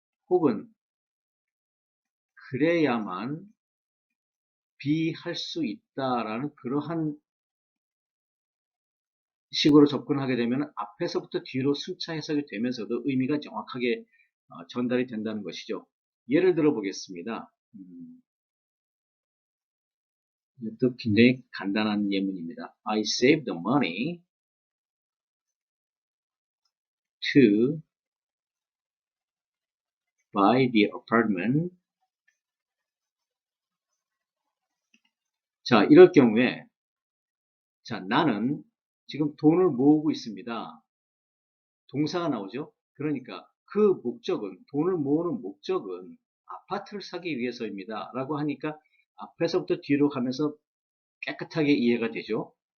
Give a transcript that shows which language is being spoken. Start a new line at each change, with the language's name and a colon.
Korean: 혹은, 그래야만 B 할 수 있다라는 그러한 식으로 접근하게 되면 앞에서부터 뒤로 순차 해석이 되면서도 의미가 정확하게 전달이 된다는 것이죠. 예를 들어 보겠습니다. 이것도 굉장히 간단한 예문입니다.
English: I saved the money to buy the apartment.
Korean: 자, 이럴 경우에 자, 나는 지금 돈을 모으고 있습니다. 동사가 나오죠. 그러니까 그 목적은, 돈을 모으는 목적은 아파트를 사기 위해서입니다. 라고 하니까 앞에서부터 뒤로 가면서 깨끗하게 이해가 되죠.